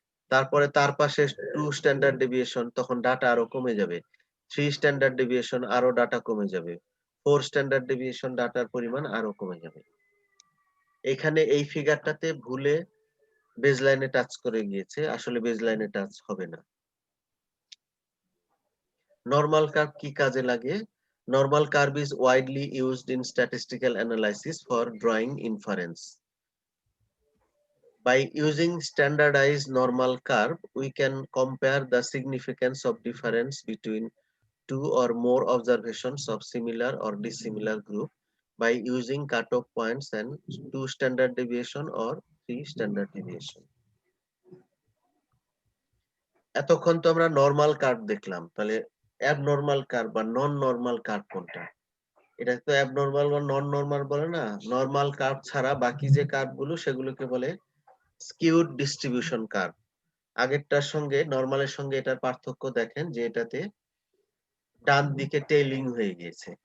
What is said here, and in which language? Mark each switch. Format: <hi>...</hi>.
<bn>তারপরে তার পাশে 2 স্ট্যান্ডার্ড ডেভিয়েশন, তখন ডাটা আরো কমে যাবে। 3 স্ট্যান্ডার্ড ডেভিয়েশন, আরো ডাটা কমে যাবে। 4 স্ট্যান্ডার্ড ডেভিয়েশন, ডাটার পরিমাণ আরো কমে যাবে। এখানে এই ফিগারটাতে ভুলে বেসলাইনে টাচ করে গিয়েছে, আসলে বেসলাইনে টাচ হবে না। নরমাল কার্ভ কি কাজে লাগে?</bn> <en>Normal curve is widely used in statistical analysis for drawing inference. By using standardized normal curve, we can compare the significance of difference between two or more observations of similar or dissimilar group by using cutoff points and 2 standard deviation or 3 standard deviation.</en> <bn>এতক্ষণ তো আমরা normal curve দেখলাম, তাহলে abnormal curve বা নন normal curve কোনটা? এটা তো abnormal বা নন নরমাল বলে না। নরমাল কার্ভ ছাড়া বাকি যে কার্ভগুলো সেগুলোকে বলে স্কিউড ডিস্ট্রিবিউশন কার্ভ। আগেরটার সঙ্গে নরমালের সঙ্গে এটার পার্থক্য দেখেন যে এটাতে ডান দিকে টেইলিং হয়ে গিয়েছে।</bn>